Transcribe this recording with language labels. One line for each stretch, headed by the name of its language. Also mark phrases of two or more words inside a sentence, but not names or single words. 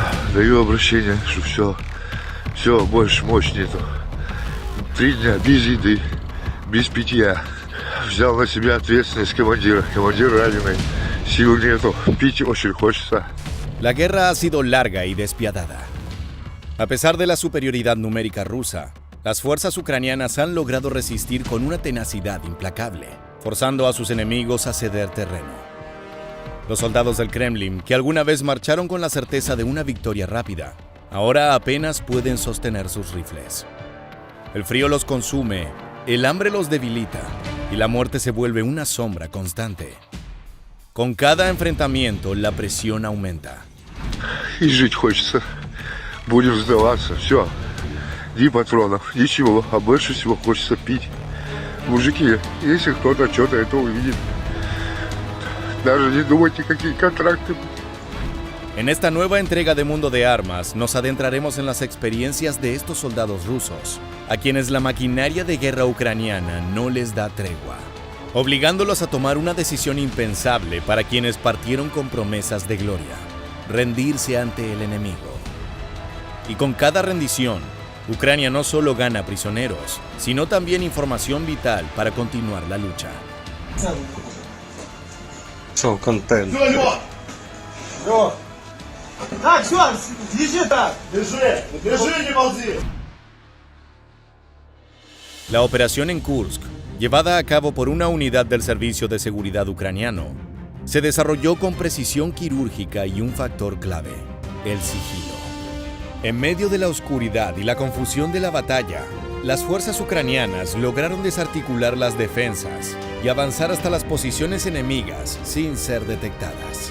Russian: Даю обращение, что все, больше мощь нету. 3 дня без еды, без питья. Взял на себя ответственность командира. Командир раненый, сил нету, пить очень хочется.
Spanish: La guerra ha sido larga y despiadada. A pesar de la superioridad numérica rusa, las fuerzas ucranianas han logrado resistir con una tenacidad implacable, forzando a sus enemigos a ceder terreno. Los soldados del Kremlin, que alguna vez marcharon con la certeza de una victoria rápida, ahora apenas pueden sostener sus rifles. El frío los consume, el hambre los debilita y la muerte se vuelve una sombra constante. Con cada enfrentamiento, la presión aumenta.
Russian: И жить хочется. Будем сдаваться, все. Ни патронов, ничего, а больше всего хочется пить. Мужики, если кто-то что-то это увидит, даже не думайте, какие контракты.
Spanish: En esta nueva entrega de Mundo de Armas, nos adentraremos en las experiencias de estos soldados rusos, a quienes la maquinaria de guerra ucraniana no les da tregua, obligándolos a tomar una decisión impensable para quienes partieron con promesas de gloria: rendirse ante el enemigo. Y con cada rendición, Ucrania no solo gana prisioneros, sino también información vital para continuar la lucha.
Ukrainian: Що, контент?
Russian: Так, все, держи так. Держи, не ползи.
Spanish: La operación en Kursk, llevada a cabo por una unidad del Servicio de Seguridad ucraniano, se desarrolló con precisión quirúrgica y un factor clave: el sigilo. En medio de la oscuridad y la confusión de la batalla, las fuerzas ucranianas lograron desarticular las defensas y avanzar hasta las posiciones enemigas sin ser detectadas.